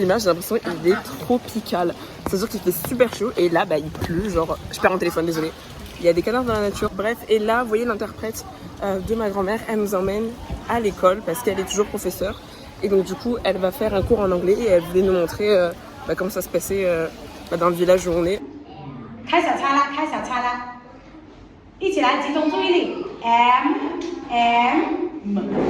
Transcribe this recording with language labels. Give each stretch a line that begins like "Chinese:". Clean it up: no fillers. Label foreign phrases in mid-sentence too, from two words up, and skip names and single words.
French: J'ai l'impression qu'il est tropical. C'est-à-dire qu'il fait super chaud et là, bah, il pleut. Genre, je perds mon téléphone, désolé. Il y a des canards dans la nature. Bref, et là, vous voyez l'interprète de ma grand-mère, elle nous emmène à l'école parce qu'elle est toujours professeure. Et donc, du coup, elle va faire un cours en anglais et elle voulait nous montrer comment ça se passait dans le village où on est.
Chinese: 开小差啦，开小差啦，一起来集中注意力 ，M M